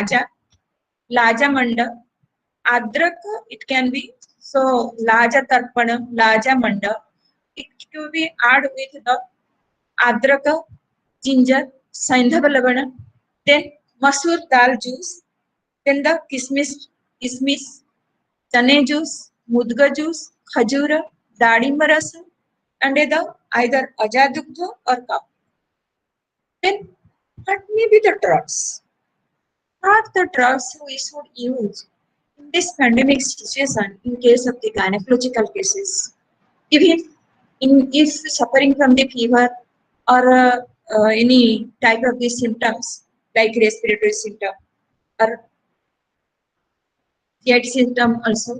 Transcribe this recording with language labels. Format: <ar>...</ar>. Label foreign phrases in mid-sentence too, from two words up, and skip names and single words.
<en>laja manda, adrak, it can be, so laja tarpana, laja manda, it will be add with the adraka, ginger, saindhava lavana, then masoor dal juice, then the kismis, chane juice, mudga juice, khajura, dadimba rasa, and the either ajadugdha or cow. Then what may be the drugs? What the drugs we should use in this pandemic situation in case of the gynecological cases? Even if suffering from the fever or any type of these symptoms like respiratory symptom or GI symptom also.</en>